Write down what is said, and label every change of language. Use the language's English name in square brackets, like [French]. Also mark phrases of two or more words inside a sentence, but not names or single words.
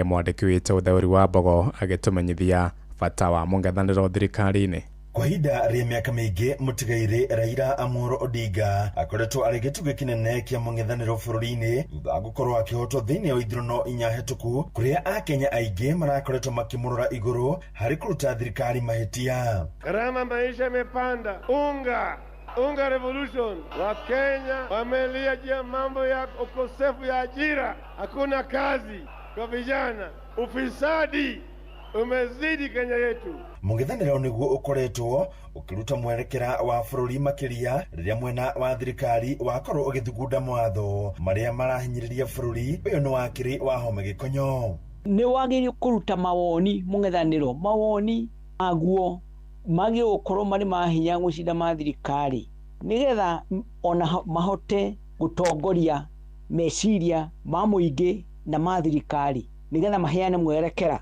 [Kikuyu] Mwandĩki witũ Ũtheri wa Mbogo agĩtũmenyithia bata wa mũng'ethanĩro thirikari-inĩ. Kwa ihinda rĩa mĩaka mĩingĩ mũtigairĩ Raila Amolo Odinga akoretwo arĩ gĩtugĩ kĩnene kĩa mũng'ethanĩro bũrũri-inĩ thutha wa gũkorwo akĩhotwo thĩinĩ wa ithurano inya hetũku kũrĩa Akenya aingĩ marakoretwo makĩmũrora igũrũ harĩ kũruta thirikari mahĩtia. [Swahili] Gharama maisha imepanda, unga revolution. Wakenya wamelia juu ya mambo ya ukosefu ya ajira, hakuna kazi kwa vijana, ufisadi umezidi Kenya yetu. [Kikuyu] Mũng'ethanĩro nĩguo ũkoretwo ũkĩruta mwerekera wa bũrũri makĩria rĩrĩa mwena wa thirikari wakorwo ũgĩthugunda mawatho marĩa marahinyĩrĩria bũrũri. Ũyũ nĩ wakĩrĩ Wahome Gĩkonyo. Nĩ wagĩrĩire kũruta mawoni mũng'ethanĩro, mawoni maguo magi gũkorwo marĩ mahinya gũcinda ma thirikari nĩgetha ona mahote gũtongoria meciria ma mũingĩ na ma thirikari nĩgetha maheane mwerekera.